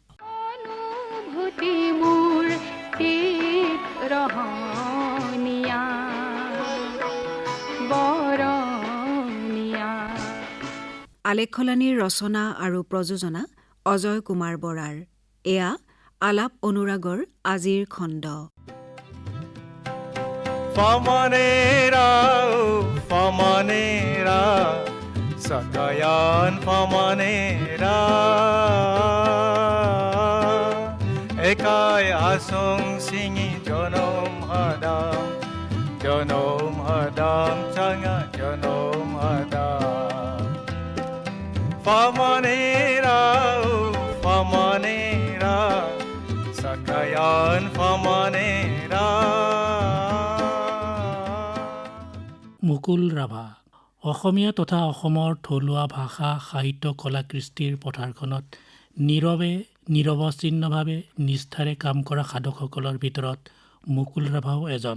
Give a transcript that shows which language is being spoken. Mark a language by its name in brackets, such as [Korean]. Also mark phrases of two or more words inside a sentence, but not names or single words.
[Assamese] আলেখ্যলানীৰ ৰচনা আৰু প্ৰযোজনা অজয় কুমাৰ বৰাৰ। এয়া আলাপ অনুৰাগৰ আজিৰ খণ্ড। [Rabha] Famanera, famanera, sakayan famanera. Ekai asong singi jonom hadam changa jonom hadam. Famanera, famanera, sakayan famanera. [Assamese] মুকুল ৰাভা অসমীয়া তথা অসমৰ থলুৱা ভাষা সাহিত্য কলা কৃষ্টিৰ পথাৰখনত নিৰৱচ্ছিন্নভাৱে নিষ্ঠাৰে কাম কৰা সাধকসকলৰ ভিতৰত মুকুল ৰাভাও এজন।